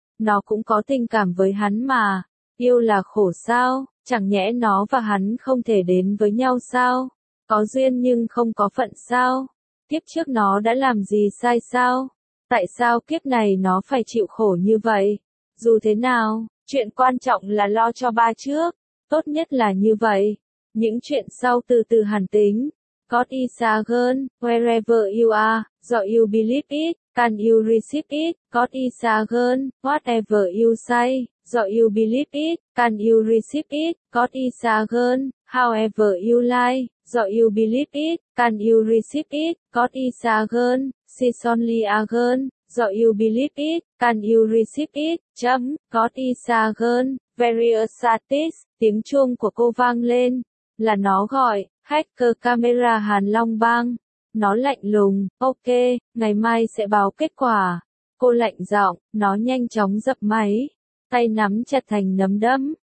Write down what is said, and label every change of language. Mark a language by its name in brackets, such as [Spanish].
[Vietnamese] Nó cũng có tình cảm với hắn mà, yêu là khổ sao, chẳng nhẽ nó và hắn không thể đến với nhau sao, có duyên nhưng không có phận sao, kiếp trước nó đã làm gì sai sao, tại sao kiếp này nó phải chịu khổ như vậy, dù thế nào, chuyện quan trọng là lo cho ba trước, tốt nhất là như vậy, những chuyện sau từ từ hẳn tính, [English] God is a girl, wherever you are, do you believe it? Can you receive it? God is a girl, whatever you say, do you believe it? Can you receive it? God is a girl, however you lie, do you believe it? Can you receive it? God is a girl, she's only a girl, do you believe it? Can you receive it? [Vietnamese] Chấm, God is a girl, various artists, tiếng chuông của cô vang lên, là nó gọi, hacker camera Hàn Long Bang. Nó lạnh lùng, ok, ngày mai sẽ báo kết quả. Cô lạnh giọng, nó nhanh chóng dập máy. Tay nắm chặt thành nắm đấm.